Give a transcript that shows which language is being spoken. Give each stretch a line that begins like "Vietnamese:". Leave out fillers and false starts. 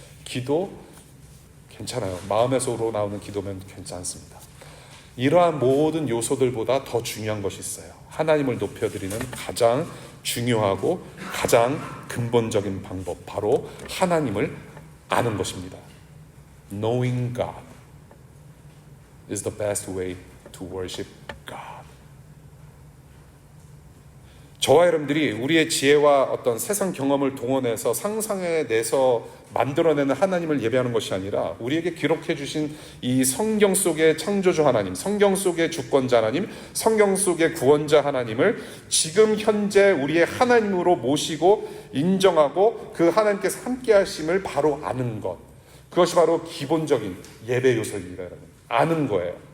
Korean: 기도, 괜찮아요. 마음에서 우러나오는 기도면 괜찮습니다. 이러한 모든 요소들보다 더 중요한 것이 있어요. 하나님을 높여드리는 가장 중요하고 가장 근본적인 방법, 바로 하나님을 아는 것입니다.
English: Knowing God is the best way to worship God.
Korean: 저와 여러분들이 우리의 지혜와 어떤 세상 경험을 동원해서 상상해내서 만들어내는 하나님을 예배하는 것이 아니라 우리에게 기록해 주신 이 성경 속의 창조주 하나님, 성경 속의 주권자 하나님, 성경 속의 구원자 하나님을 지금 현재 우리의 하나님으로 모시고 인정하고 그 하나님께서 함께 하심을 바로 아는 것, 그것이 바로 기본적인 예배 요소입니다. 여러분, 아는 거예요.